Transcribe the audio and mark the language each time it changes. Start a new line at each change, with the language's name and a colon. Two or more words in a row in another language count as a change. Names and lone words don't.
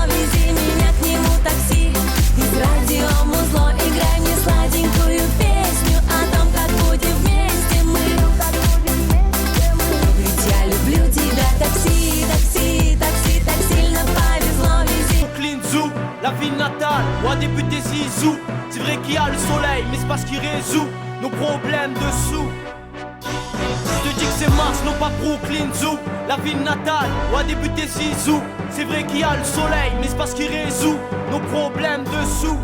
Russian: Вези меня к нему, такси. Из радиомузло играй мне сладенькую песню о том, как будем вместе мы. Ведь я люблю тебя. Такси, такси, такси, так сильно повезло. Вези.
French: Brooklyn Zoo, la ville natale, où a débuté Zizou. C'est vrai qu'il y a le soleil, mais c'est parce qu'il résout nos problèmes de sous. Je te dis que c'est Mars, non pas Brooklyn Zoo, la ville natale, où a débuté Zizou. C'est vrai qu'il y a le soleil, mais c'est parce qu'il résout nos problèmes de sous.